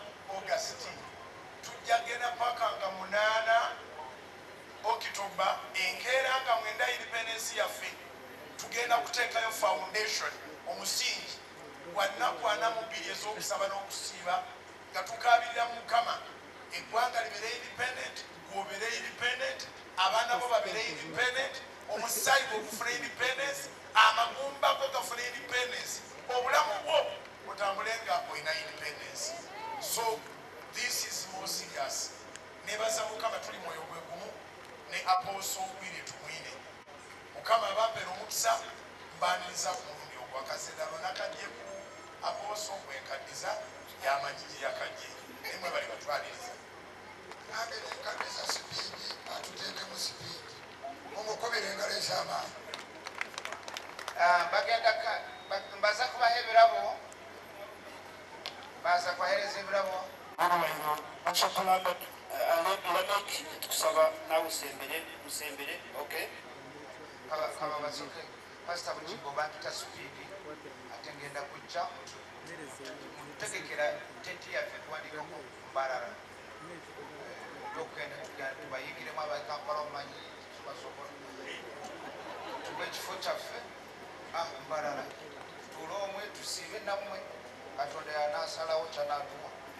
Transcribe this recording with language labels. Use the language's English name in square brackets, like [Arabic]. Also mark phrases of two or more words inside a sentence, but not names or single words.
[Ganda] Augusiti tujja genda paka nga 8 Okitoba enkeera nga 9 Independence yaffe tugenda kuteekayo foundation omusingi gwa nnaku 42 ez'okusaba n'okusiiba nga tukaabirira mu Mukama eggwanga libeere independent, gwobeere independent, abaana bo babeere independent, omusaayi gwe gufune independence, amagumba go gafune independence, obulamu bwo otambule nga olina independence. [English] So this is more serious. [Ganda] Nebaza Mukama tuli mwoyo gwe gumu ne Apostle Willie tumwine. Mukama abampeera omukisa mbaaniriza ku mulundi ogwakaseera nakajje ku Apostle bwenkaddiza yamanyi gye yakajje nemwe bali batwaliriza nange nenkaddiza sipiidi atuteekemu sipiidi omukubira engalo ez'amaanyi. bagenda mbaza kubaha ebirabo baza kubahereza ebirabo tukusaba nawe usembere okay kaba basoke pastor Bukingo bantita sipiidi ate ngenda kujja mutegekera tenti yaffe tuwandikako Mbarara tokenda tubayigiremu abakampala omumanyi tubasobola tuba ekifo kyaffe Mbarara tuule omwe tusiibe nammwe Katonda yanasalawo kyanatuma